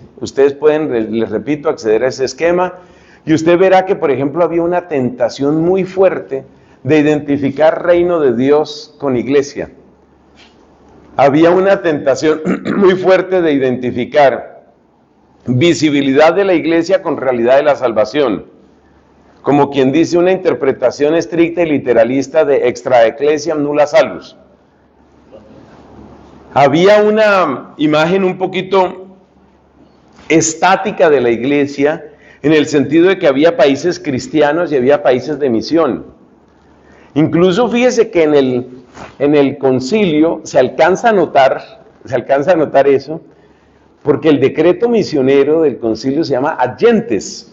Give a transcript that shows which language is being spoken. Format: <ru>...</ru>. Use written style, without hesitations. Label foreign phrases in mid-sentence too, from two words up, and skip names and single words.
<es>Ustedes pueden, les repito, acceder a ese esquema y usted verá que, por ejemplo, había una tentación muy fuerte de identificar reino de Dios con iglesia. Había una tentación muy fuerte de identificar visibilidad de la iglesia con realidad de la salvación. Como quien dice, una interpretación estricta y literalista de</es> <la>extra ecclesiam nulla salus.</la> <es>Había una imagen un poquito estática de la iglesia, en el sentido de que había países cristianos y había países de misión. Incluso fíjese que en el concilio se alcanza a notar eso, porque el decreto misionero del concilio se llama</es> <la>ad gentes.</la>